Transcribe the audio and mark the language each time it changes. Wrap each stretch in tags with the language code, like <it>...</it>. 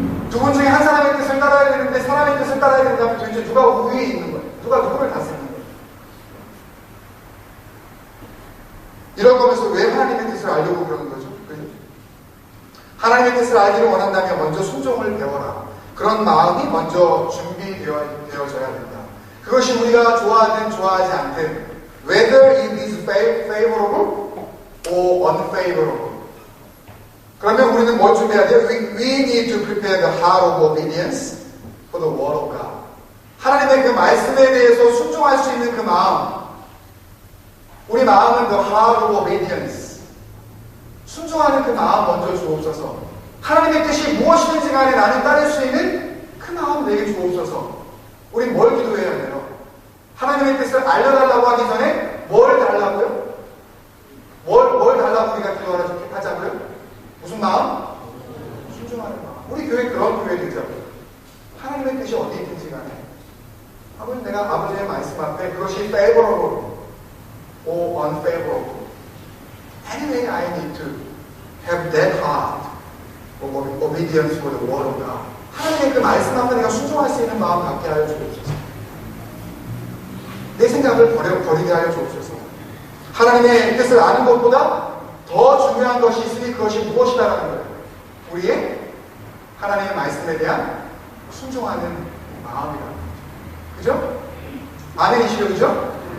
<ko>두 분 중에 한 사람의 뜻을 따라야 되는데 사람의 뜻을 따라야 된다면 도대체 누가 우위에 있는 거예요? 누가 누구를 다스리는 거예요? 이런 거면서 왜 하나님의 뜻을 알려고 그러는 거죠? 그죠? 하나님의 뜻을 알기를 원한다면 먼저 순종을 배워라. 그런 마음이 먼저 준비되어져야 된다. 그것이 우리가 좋아하든 좋아하지 않든</ko> <en>whether it is favorable or unfavorable</en> <ko>그러면 우리는 뭘 준비해야 돼요?</ko> <en>We need to prepare the heart of obedience for the word of God.</en> <ko>하나님의 그 말씀에 대해서 순종할 수 있는 그 마음. 우리 마음은</ko> <en>the heart of obedience.</en> <ko>순종하는 그 마음 먼저 주옵소서. 하나님의 뜻이 무엇이든지 간에 나는 따를 수 있는 그 마음 내게 주옵소서. 우리 뭘 기도해야 돼요? 하나님의 뜻을 알려달라고 하기 전에 뭘 달라고요? 뭘 달라고 우리가 기도하자고요? 무슨 마음? 순종하는 마음. 우리 교회 그런 교회들이죠. 하나님의 뜻이 어디 있든지 간에 아버지 내가 아버지의 말씀 앞에 그것이</ko> <en>favorable or unfavorable. Anyway, I need to have that heart of obedience for the word of God.</en> <ko>하나님의 그 말씀 앞에 내가 순종할 수 있는 마음 갖게 하여 주옵소서. 내 생각을 버리게 하여 주옵소서. 하나님의 뜻을 아는 것보다 더 중요한 것이 있으니 그것이 무엇이다라는 거예요. 우리의 하나님의 말씀에 대한 순종하는 마음이라는 거죠. 그죠? 아멘이시죠? 그죠?</ko>